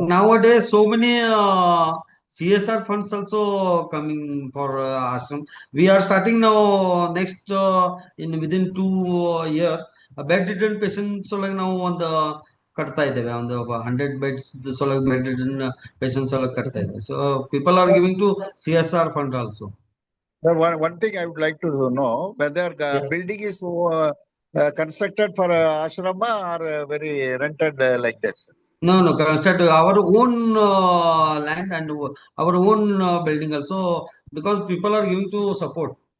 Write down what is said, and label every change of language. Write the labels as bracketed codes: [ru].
[en] Nowadays so many CSR funds also coming for ashram. We are starting now next within 2 years bedridden patients [kn] ಸಲುವಾಗಿ ನಾವು ಒಂದು ಕಟ್ತಾ ಇದ್ದೇವೆ. ಒಂದು [en] 100 beds [kn] ಸಲುವಾಗಿ [en] bedridden patients [kn] ಸಲುವಾಗಿ ಕಟ್ತಾ ಇದ್ದೇವೆ. [en] So people are giving to CSR fund also. One thing I would like to know, whether the building is constructed for ashrama or very rented like that. No, construct our own land and our own building also, because people are giving to support.